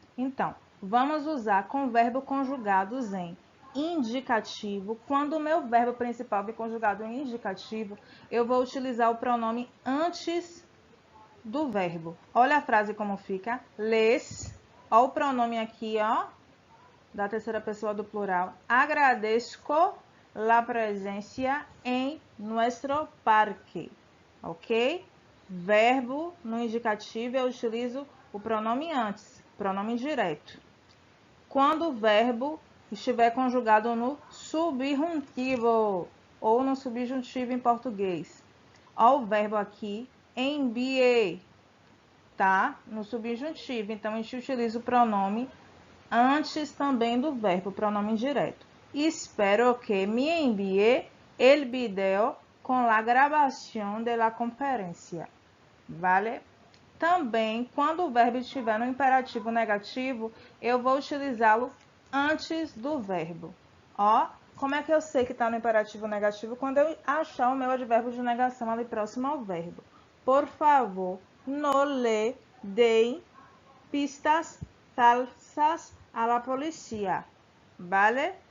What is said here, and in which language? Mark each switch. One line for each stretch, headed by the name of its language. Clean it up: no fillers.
Portuguese: Então, vamos usar com verbo conjugados em indicativo. Quando o meu verbo principal vir conjugado em indicativo, eu vou utilizar o pronome antes do verbo. Olha a frase como fica. Les. Olha o pronome aqui, da terceira pessoa do plural.
Spanish: Agradezco la presencia en nuestro parque, ok?
Portuguese: Verbo no indicativo eu utilizo o pronome antes, pronome direto. Quando o verbo estiver conjugado no subjuntivo ou no subjuntivo em português. Ó, o verbo aqui, enviei, tá? No subjuntivo, então a gente utiliza o pronome antes também do verbo, pronome direto.
Spanish: Espero que me envíe el video con la grabación de la conferencia, vale?
Portuguese: Também, quando o verbo estiver no imperativo negativo, eu vou utilizá-lo antes do verbo. Ó, como é que eu sei que está no imperativo negativo? Quando eu achar o meu advérbio de negação ali próximo ao verbo.
Spanish: Por favor, no le deem pistas falsas a la policía, vale?